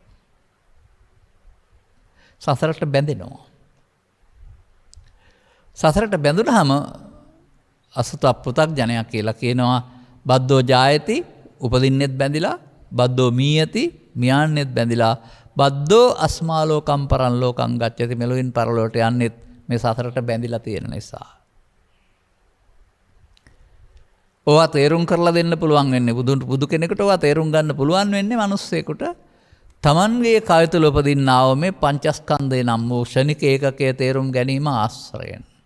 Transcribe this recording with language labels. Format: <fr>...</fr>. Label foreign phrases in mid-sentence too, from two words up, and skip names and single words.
<si>සසරට බැඳෙනවා. සසරට බැඳුනහම අසුත පෘථග්ජනයා කියලා කියනවා</si> <pi>බද්දෝ ජායති,</pi> <si>උපදින්නෙත් බැඳිලා,</si> <pi>බද්දෝ මීයති,</pi> <si>මියන්නෙත් බැඳිලා,</si> <pi>බද්දෝ අස්මාලෝකම් පරන් ලෝකං ගච්ඡති,</pi> <si>මෙලොවින් පරලොවට යන්නෙත් මේ සසරට බැඳිලා තියෙන නිසා. ඕවා තේරුම් කරලා දෙන්න පුළුවන් වෙන්නේ බුදු කෙනෙකුට. ඕවා තේරුම් ගන්න පුළුවන් වෙන්නේ මිනිස්සෙකුට. තමන්ගේ කය තුළ උපදින්නා වූ මේ පංචස්කන්ධය නම් වූ ක්ෂණික ඒකකයේ තේරුම් ගැනීම ආශ්‍රයෙන්.</si>